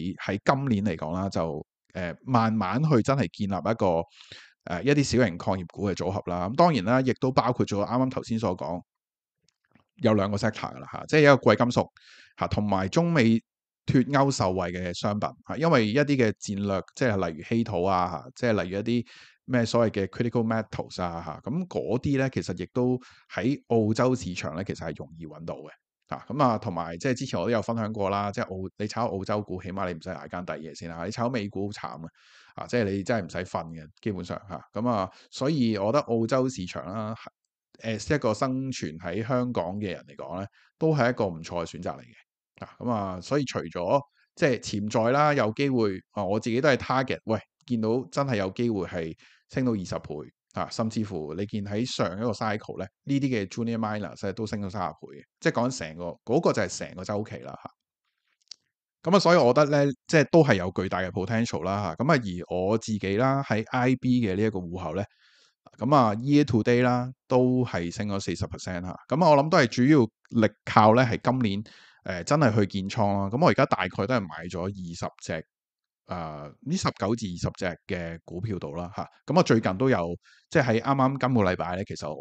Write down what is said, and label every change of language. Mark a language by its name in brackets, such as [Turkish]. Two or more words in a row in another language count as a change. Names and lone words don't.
[Cantonese] 喺今年嚟講啦，就慢慢去真係建立一個一啲小型礦業股嘅組合啦。咁當然啦，亦都包括咗啱啱頭先所講有兩個 sector 噶啦即係一個貴金屬同埋中美脱歐受惠嘅商品因為一啲嘅戰略，即係例如稀土即係例如一啲咩所謂嘅 [English] critical metals [Cantonese] 咁嗰啲咧，其實亦都喺澳洲市場咧，其實係容易揾到嘅咁同埋即係之前我都有分享過啦，即係你炒澳洲股，起碼你唔使捱更抵夜先你炒美股好慘即係你真係唔使瞓嘅，基本上咁所以我覺得澳洲市場啦，一個生存喺香港嘅人嚟講咧，都係一個唔錯嘅選擇嚟嘅所以除咗即係潛在啦，有機會我自己都係 target，喂，見到真係有機會係升到20倍甚至乎你見喺上一個 cycle 咧，呢啲嘅 [English] junior miners [Cantonese] 都升到30倍嘅，即係講緊成個嗰個就係成個週期啦咁所以我覺得咧，即係都係有巨大嘅 potential 啦咁而我自己啦喺 IB 嘅呢一個戶口咧， [English] year to day [Cantonese] 啦，都係升咗40%咁我諗都係主要力靠咧係今年真係去建倉啦。咁我而家大概都係買咗20隻呢19至20隻嘅股票度啦咁我最近都有即係喺啱啱今個禮拜咧，其實